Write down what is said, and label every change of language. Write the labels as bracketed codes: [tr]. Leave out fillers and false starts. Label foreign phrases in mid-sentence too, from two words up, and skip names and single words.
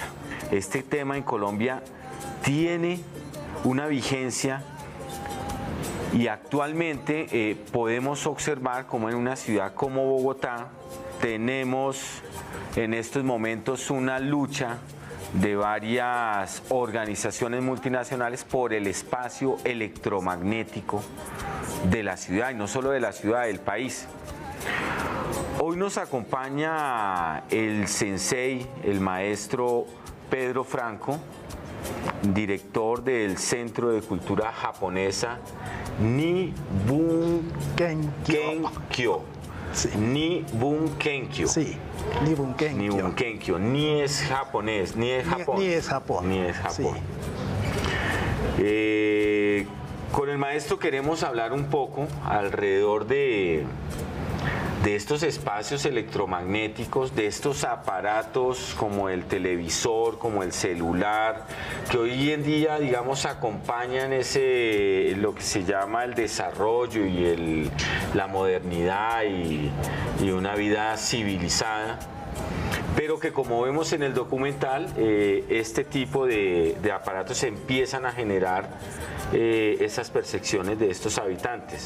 [es] Este tema en Colombia tiene una vigencia y actualmente podemos observar como en una ciudad como Bogotá tenemos en estos momentos una lucha de varias organizaciones multinacionales por el espacio electromagnético de la ciudad, y no solo de la ciudad, del país. Hoy nos acompaña el sensei, el maestro Pedro Franco, director del Centro de Cultura Japonesa Nibun Kenkyo. Sí. Nibun Kenkyo. Sí, Nibun Kenkyo. Nibun Kenkyo. Ni es japonés, ni es Japón. Ni es Japón. Ni es Japón. Sí. Con el maestro queremos hablar un poco alrededor de estos espacios electromagnéticos, de estos aparatos como el televisor, como el celular, que hoy en día, digamos, acompañan lo que se llama el desarrollo y la modernidad y una vida civilizada, pero que, como vemos en el documental, este tipo de aparatos empiezan a generar esas percepciones de estos habitantes.